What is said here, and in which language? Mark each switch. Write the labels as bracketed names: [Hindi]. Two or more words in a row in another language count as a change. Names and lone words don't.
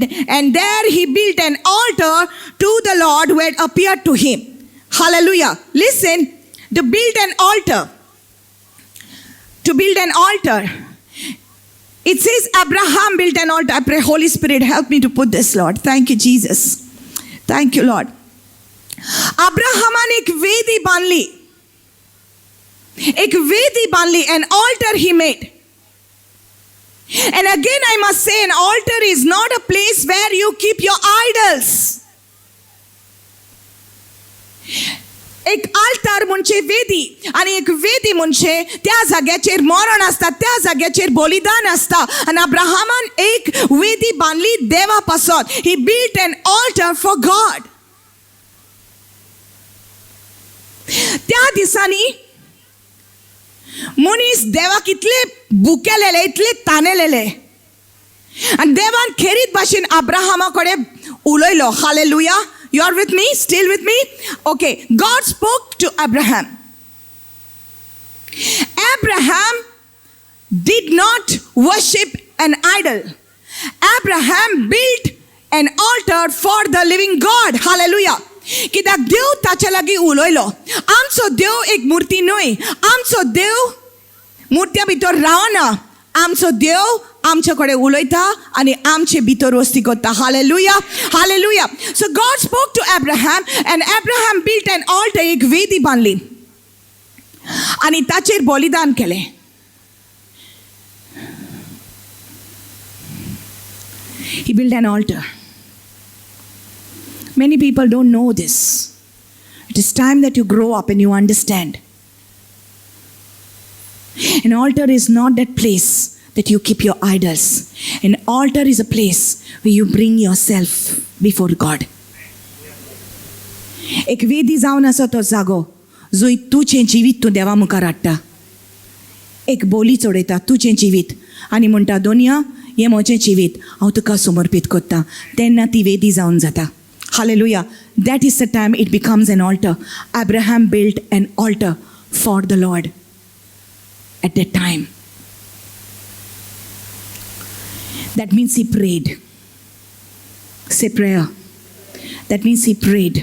[English] And there he built an altar to the Lord who had appeared to him. Hallelujah. Listen, to build an altar. To build an altar. It says Abraham built an altar. I pray, Holy Spirit, help me to put this, Lord. Thank you, Jesus. Thank you, Lord. [Konkani] अब्राहमान एक वेदी बांधली, एक वेदी बांधली, [English] an altar he made. And again I must say, an altar is not a place where you keep your idols. [Konkani] एक altar म्हणजे वेदी, आणि एक वेदी म्हणजे त्या जाग्याचेर मरण असता, त्या जाग्याचेर बलिदान असता. आणि अब्राहमान एक वेदी बांधली देवापासून. [English] He built an altar for God. [Konkani] त्या दिसांनी मनीस देवाक इतले भुकेलेले, इतले तानेलेले, आणि देवान खेरीत भाशेन अब्राहमाकडे उलयलो. हालेलुया. [English] You are with me? Still with me? Okay. God spoke to Abraham. Abraham did not worship an idol. Abraham built an altar for the living God. Hallelujah. [Konkani] कित्याक देव ताचे लागीं उलयलो. आमचो देव एक मुर्ती न्हय, आमचो देव मुर्त्या भितर रावना. आमचो देव आमचे कडेन उलयता आनी आमचे भितर वस्ती करता. हालेलुया. हालेलुया. [English] So God spoke to Abraham and Abraham built an altar. [Konkani] एक वेदी बांधली आनी ताचेर बलिदान केलें. [English] He built an altar. Many people don't know this. It is time that you grow up and you understand. An altar is not that place that you keep your idols. An altar is a place where you bring yourself before God. [Konkani] एक वेदी जावन आसा तो जागो जंय तुजें जिवीत तूं देवा मुखार हाडटा. एक बोली चडयता तुजें जिवीत आनी म्हणटा दोनिया हें म्हजें जिवीत हांव तुका समर्पीत करतां. तेन्ना ती वेदी जावन जाता. [English] Hallelujah. That is the time it becomes an altar. Abraham built an altar for the Lord at that time. That means he prayed. Say prayer. That means he prayed.